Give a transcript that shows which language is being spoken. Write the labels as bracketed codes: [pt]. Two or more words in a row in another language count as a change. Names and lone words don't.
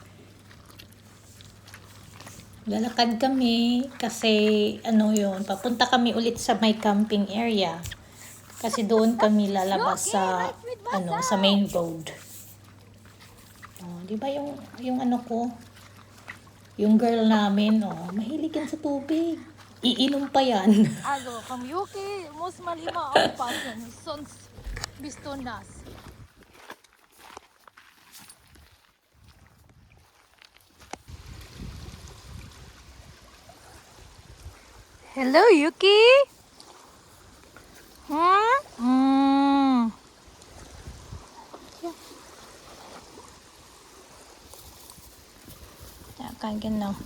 [tl] Lalakad kami kasi papunta kami ulit sa may camping area. Kasi doon kami lalabas sa sa [en] main road. [tl] Oh, di ba yung ano ko, yung girl namin, mahilig yan sa tubig. Iinom pa yan. [de] Also, vom Yuki muss man immer aufpassen, sonst bist du nass. Hello, Yuki. Hmm? [tl] Kain na.